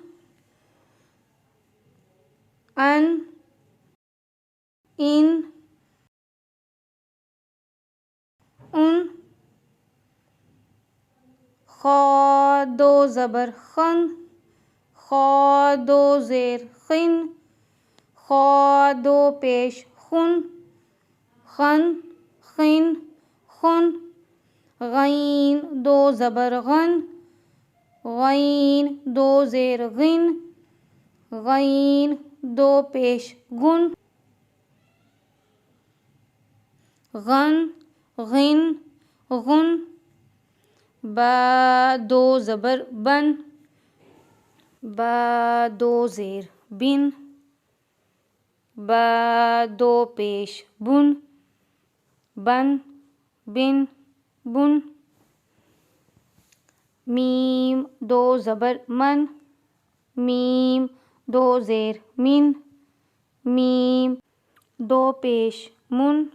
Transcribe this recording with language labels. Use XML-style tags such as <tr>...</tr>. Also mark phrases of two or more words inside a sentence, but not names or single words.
<ur>ان خا دو زبر خن، خا دو زیر خن، خا دو پیش خن، خن غین دو زبر غن، غین دو زیر غن، غین دو پیش گن، غن غن با دو زبر بن، با دو زیر بن، با دو پیش بن، بن میم دو زبر من، میم دو زیر من، میم دو پیش من،</ur>